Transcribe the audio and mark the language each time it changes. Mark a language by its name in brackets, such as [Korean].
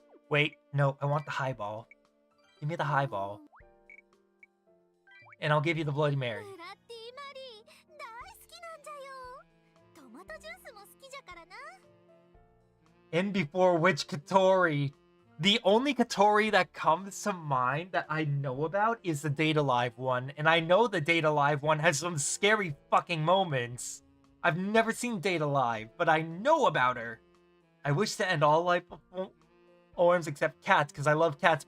[English] Wait, no, I want the highball. Give me the highball. And I'll give you the Bloody Mary. [Japanese] ブラッディマリー大好きなんじゃよ。トマトジュースも好きじゃからな。 [English] And before which Kotori? The only Kotori that comes to mind that I know about is the Data Live one. And I know the Data Live one has some scary fucking moments. I've never seen Data Live, but I know about her. I wish to end all life forms except cats, because I love cats.